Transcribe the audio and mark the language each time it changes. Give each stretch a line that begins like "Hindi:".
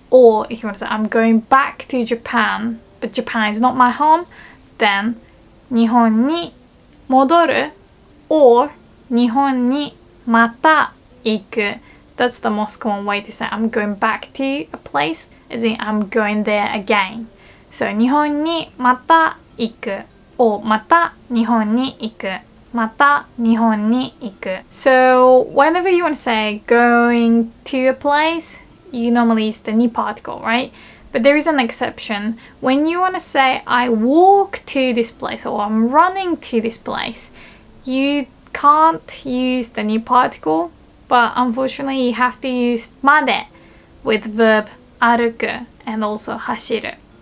English: Or if you want to say I'm going back to Japan, but Japan is not my home, then
Japanese: 日本に戻る
English: or
Japanese: 日本にまた行く.
English: That's the most common way to say I'm going back to a place, as in I'm going there again.
Japanese: So 日本にまた行く or また日本に行く また日本に行く.
English: So whenever you want to say going to a place, you normally use the に particle, right? But there is an exception. When you want to say I walk to this place or I'm running to this place, you can't use the に particle, but unfortunately you have to use まで with verb 歩く and also 走る.